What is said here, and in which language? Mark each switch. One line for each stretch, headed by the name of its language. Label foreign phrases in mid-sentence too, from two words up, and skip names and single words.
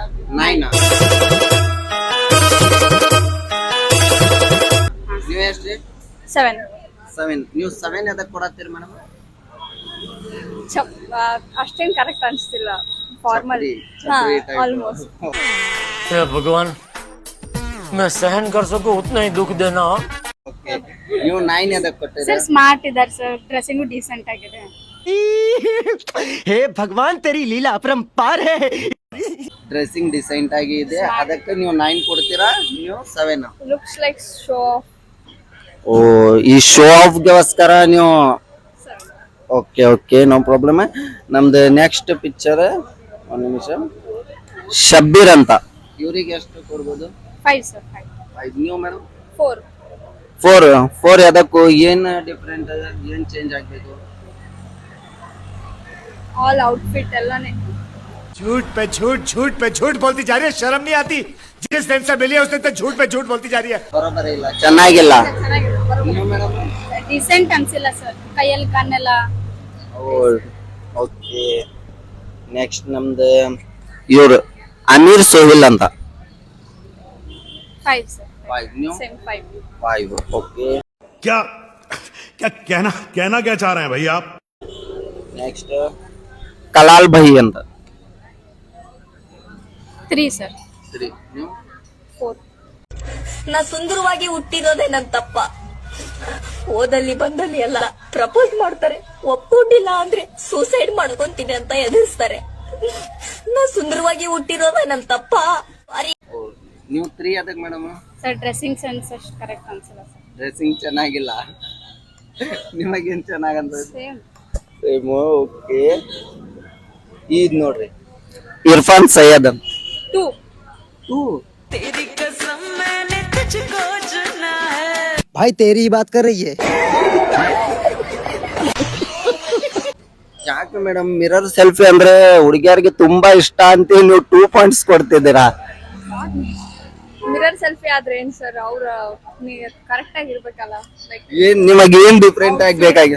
Kannada: 9. ನೀವು ಎಷ್ಟು? 7. 7. ನೀವು 7 ಎದಕ್ಕೆ ಕೊಡತ್ತೀರಿ ಮೇಡಮ್? ಅಷ್ಟೇನ್ ಕರೆಕ್ಟ್ ಅನ್ಸ್ತಿಲ್ಲ. ಫಾರ್ಮಲ್. ಆಲ್ಮೋಸ್ಟ್.
Hindi: हे भगवान, मैं सहन कर सकूं उतना ही दुख देना.
Kannada: ಓಕೆ, ನೀವು 9 ಎದಕ್ಕೆ ಕೊಟ್ಟಿರಿ?
English: sir smart
Kannada: ಇದಾರೆ ಸರ್,
English: dressing decent
Kannada: ಆಗಿದೆ.
Hindi: हे भगवान तेरी लीला अपरंपार है.
English: dressing decent
Kannada: ಆಗಿ ಇದೆ, ಅದಕ್ಕೆ ನೀವು 9 ಕೊಡ್ತೀರಾ? ನೀವು 7.
English: looks like show off.
Kannada: ಓ, ಈ
English: show off
Kannada: ಗೋಸ್ಕರ ನೀವು.
English: okay okay, no problem. ನಮ್ದು next picture
Kannada: ಒಂದು ನಿಮಿಷ. ಶಬ್ಬೀರ್ ಅಂತ. ಇವರಿಗೆ ಎಷ್ಟು ಕೊಡ್ಬೋದು? 5 sir. 5. ನೀವು ಮೇಡಮ್? 4. 4 ಅದಕ್ಕೂ ಏನ್ ಡಿಫ್ರೆಂಟ್, ಏನ್ ಚೇಂಜ್ ಆಗ್ಬೇಕು?
English: all outfit ಎಲ್ಲಾನೇ.
Hindi: झूठ पे झूठ बोलती जा रही है. शर्म नहीं आती? जिस दिन से मिली है उसने तो झूठ पे झूठ बोलती जा रही है.
Kannada: ಬರೋಬರ ಇಲ್ಲ, ಚೆನ್ನಾಗಿಲ್ಲ. ನೀವು ಮೇಡಮ್? ಡೀಸೆಂಟ್ ಅನ್ಸಿಲ್ಲ ಸರ್, ಕೈಯಲ್ಲಿ ಕಣ್ಣೆಲ್ಲ.
English: okay, next
Kannada: ನಮ್ದು ಇವ್ರು ಅಮೀರ್ ಸೋಹಿಲ್ ಅಂತ. 5 sir. 5. ನೀವು? ಸೇಮ್ 5. 5. ಓಕೆ,
Hindi: क्या क्या कहना क्या चाह रहे हैं भाई आप?
Kannada: ನೆಕ್ಸ್ಟ್ ಕಲಾಲ್ ಭೈ ಅಂತ. 3 sir. 3. ನೀವು? 4. ನಾ ಸುಂದರವಾಗಿ ಹುಟ್ಟಿರೋದೇ ನನ್ ತಪ್ಪ. ಓದಲ್ಲಿ ಬಂದಲ್ಲಿ ಎಲ್ಲ ಪ್ರಪೋಸ್ ಮಾಡ್ತಾರೆ, ಒಪ್ಕೊಂಡಿಲ್ಲ ಅಂದ್ರೆ ಸೂಸೈಡ್ ಮಾಡ್ಕೊಂತೀನಿ ಅಂತ ಎದುರಿಸ್ತಾರೆ. ನಾ ಸುಂದರವಾಗಿ ಹುಟ್ಟಿರೋದೇ ನನ್ ತಪ್ಪ. ನೀವು 3 ಅದಕ್ಕೆ ಮೇಡಮ್? ಸರ್
English: dressing sense
Kannada: ಅಷ್ಟು ಕರೆಕ್ಟ್ ಅನ್ಸಿಲ್ಲ ಸರ್. ಡ್ರೆಸ್ಸಿಂಗ್ ಚೆನ್ನಾಗಿಲ್ಲ. ನಿಮಗೇನ್ ಚೆನ್ನಾಗಂತ? ಸೇಮ್. ಓಕೆ, ಇದ್ ನೋಡ್ರಿ, ಇರ್ಫಾನ್ ಸೈಯದ್ ಅಂತ. 2. 2.
Hindi: तेरी कसम मैंने तुझको चुना है. भाई तेरी ही बात कर रही है.
Kannada: ಯಾಕೆ
English: madam mirror selfie
Kannada: ಅಂದ್ರೆ ಹುಡುಗಿಯರಿಗೆ ತುಂಬಾ ಇಷ್ಟ ಅಂತ ನೀವು 2 ಪಾಯಿಂಟ್ಸ್ ಕೊಡ್ತಿದ್ದೀರಾ?
English: mirror selfie
Kannada: ಆದ್ರೆ ಏನ್ ಸರ್, ಅವ್ರ ಕರೆಕ್ಟ್ ಆಗಿ ಇರ್ಬೇಕಲ್ಲ. ಲೈಕ್ ಏನ್ ನಿಮಗೆ ಏನ್ ಡಿಫ್ರೆಂಟ್ ಆಗ್ಬೇಕಾಗಿದೆ?